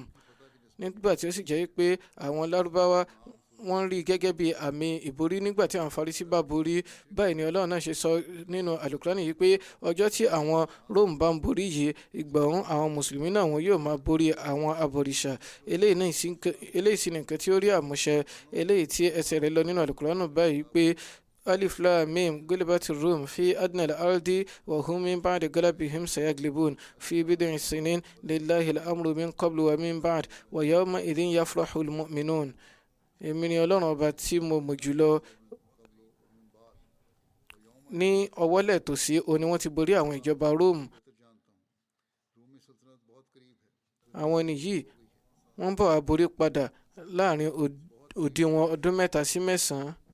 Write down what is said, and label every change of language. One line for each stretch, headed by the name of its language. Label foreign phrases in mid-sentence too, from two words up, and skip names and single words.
Yoruba: Nígbà tí ó sì jẹ́ pé àwọn Lárúbáwá wọ́n rí gẹ́gẹ́ bí àmì ìborí nígbà tí àwọn Farisi bá borí. Báyìí ni Ọlọ́run náà ṣe sọ nínú Al-Qur'ani yìí pé ọjọ́ tí àwọn Róòmù bá ń borí yìí, ìgbà ọ̀hún àwọn mùsùlùmí náà wọn yóò máa borí àwọn abọ̀rìṣà. Eléyìí sì ni nǹkan tí ó rí àmúṣẹ eléyìí tí ẹsẹ̀ rẹ̀ lọ nínú Al-Qur'ani báyìí pé
Arabic: ألف لام ميم غلبت الروم في أدنى الأرض وهم من بعد غلبهم سيغلبون في بضع سنين لله الأمر من قبل ومن بعد ويومئذ يفرح المؤمنون.
Yoruba: Èmi ni Ọlọ́run ọba tí mo mọ̀ jùlọ. Ní ọwọ́lẹ̀ tòsí òní wọ́n ti borí àwọn ìjọba Róòmù. Àwọn ẹni yìí wọ́n bọ̀ wá borí padà láàrin òdiwọ̀n ọdún 3 sí 9.